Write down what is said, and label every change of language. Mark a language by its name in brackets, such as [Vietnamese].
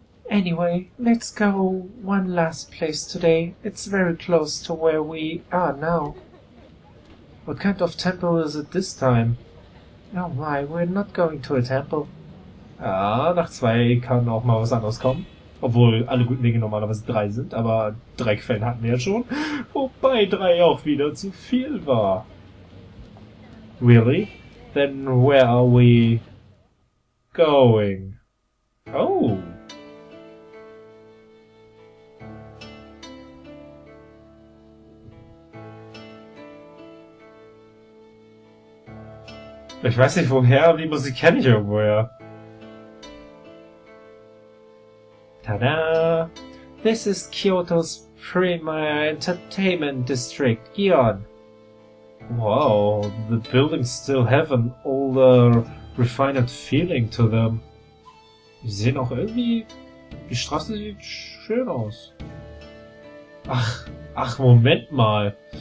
[English] Anyway, let's go one last place today. It's very close to where we are now. What kind of temple is it this time? Oh my, we're not going to a temple. [German] Ja, nach 2 kann auch mal was anderes kommen. Obwohl alle guten Dinge normalerweise 3 sind, aber 3 Quellen hatten wir ja schon. Wobei 3 auch wieder zu viel war. [English] Really? Then where are we going? Oh. [German] Ich weiß nicht woher, aber die Musik kenne ich irgendwoher. Tada! [English] This is Kyoto's premier entertainment district, Gion. Wow, the buildings still have an older, refined feeling to them. [German] Die sehen auch irgendwie... Die Straße sieht schön aus. Ach, Moment mal.